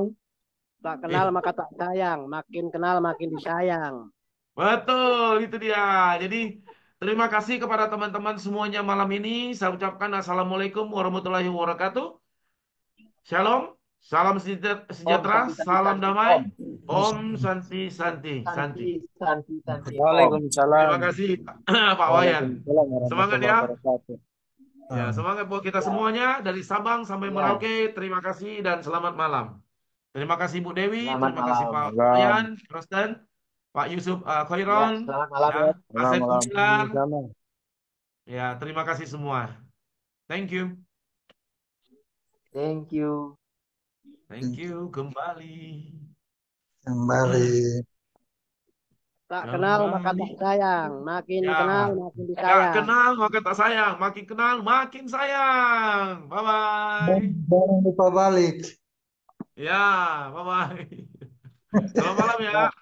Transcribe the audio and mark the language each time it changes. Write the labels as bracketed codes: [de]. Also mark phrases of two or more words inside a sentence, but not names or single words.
[id] Tak kenal iya. maka tak sayang, makin kenal makin disayang. Betul, itu dia. Jadi, terima kasih kepada teman-teman semuanya malam ini. Saya ucapkan [ar] Assalamualaikum warahmatullahi wabarakatuh. [id] Shalom, salam Om sejahtera, [sa] Santi Santi [id] salam Santi, damai. Om [sa] Om Santi Santi Santi. Santi Santi Santi, Om. [id] Waalaikumsalam. Terima kasih Pak Wayan. Waalaikumsalam Semangat warahmatullahi ya. wabarakatuh. Ya, semangat buat kita semuanya dari Sabang sampai Ya, Merauke. Terima kasih dan selamat malam. Terima kasih Bu Dewi, selamat terima kasih malam. Pak Malam. Wayan, Rosten, Pak Yusuf Ya, Khairon, selamat malam ya, ya. Pak Saiful Malam. Bilar. Sama. Ya, terima kasih semua. [en] Thank you. Thank you. Thank you kembali. [id] Kembali. Tak kenal maka Kembali. tak sayang, makin Ya, kenal makin nggak disayang. kenal maka tak sayang, makin kenal makin sayang. Bye-bye. Jangan lupa balik. Ya, bye-bye. Selamat malam ya.